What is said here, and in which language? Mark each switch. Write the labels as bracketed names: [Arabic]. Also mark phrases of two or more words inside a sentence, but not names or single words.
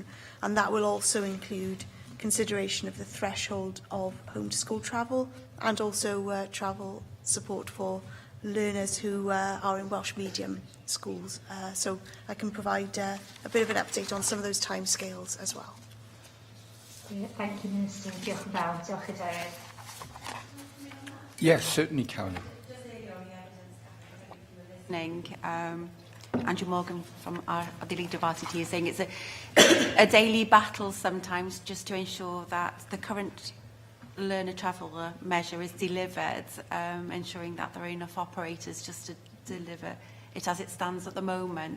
[English] And that will also include consideration of the threshold of home to school travel and also travel support for learners who are in Welsh medium schools. So I can provide a bit of an update on some of those timescales as well. Thank you, Minister. [Welsh] Diolch yn fawr. Diolch yn fawr. [English] Yes, certainly, Caroline. Andrew Morgan from the Leader of RTT is saying it's a daily battle sometimes just to ensure that the current learner traveller measure is delivered, ensuring that there are enough operators just to deliver it as it stands at the moment.